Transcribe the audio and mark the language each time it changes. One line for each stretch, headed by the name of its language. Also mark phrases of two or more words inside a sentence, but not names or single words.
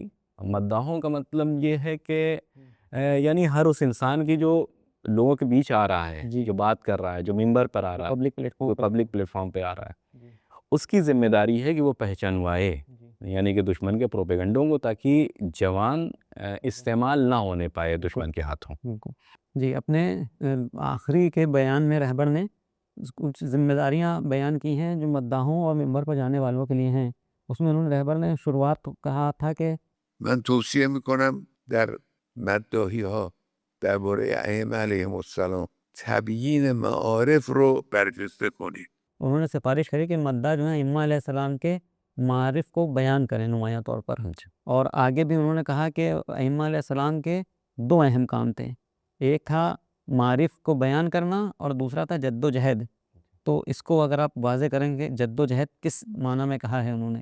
Urdu: مداحوں کا مطلب یہ ہے کہ یعنی ہر اس انسان کی جو لوگوں کے بیچ آ رہا ہے, جو بات کر رہا ہے, جو ممبر پر آ رہا ہے, پبلک پلیٹ فارم پہ آ رہا ہے, اس کی ذمہ داری ہے کہ وہ پہچانوائے یعنی کہ دشمن کے پروپیگنڈوں کو, تاکہ جوان استعمال نہ ہونے پائے دشمن کے ہاتھوں. جی, اپنے آخری کے بیان میں رہبر نے کچھ ذمہ داریاں بیان کی ہیں جو مداحوں اور ممبر پر جانے والوں کے لیے ہیں. اس میں انہوں نے رہبر نے شروعات کہا تھا کہ
Persian: من توصیه میکنم در مداحی ها درباره ائمه
Arabic: علیهم السلام
Persian: تبیین معارف رو برجسته کنید.
Urdu: انہوں نے سفارش کری کہ مداح جو ہیں ائمہ
Arabic: علیہ السلام
Urdu: کے معارف کو بیان کریں نمایاں طور پر. اور آگے بھی انہوں نے کہا کہ ائمہ
Arabic: علیہ السلام
Urdu: کے دو اہم کام تھے, ایک تھا معارف کو بیان کرنا اور دوسرا تھا جد و جہد. تو اس کو اگر آپ واضح کریں گے جد و جہد کس معنی میں کہا ہے انہوں نے؟